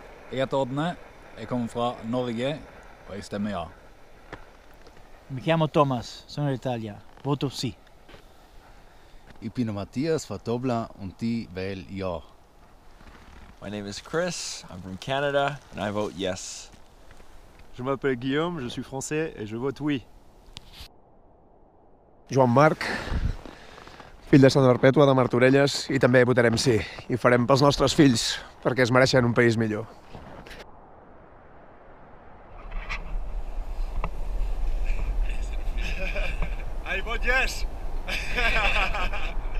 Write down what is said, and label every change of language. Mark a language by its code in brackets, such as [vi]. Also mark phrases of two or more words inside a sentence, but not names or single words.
[no] Jeg heter Ådne, jeg kommer fra Norge, og jeg stemmer ja. [it] Mi chiamo Thomas, sono d'Italia. Voto sì. [de] Ich bin Matthias fra Dublin und die wähle ja. [en] My name is Chris, I'm from Canada, and I vote yes. [fr] Je m'appelle Guillaume, je suis français et je vote oui. [ca] Joan Marc, fill de Santa Perpètua de Martorelles, i també votarem sí. I farem pels nostres fills, perquè es mereixen un país millor. [en] I vote yes!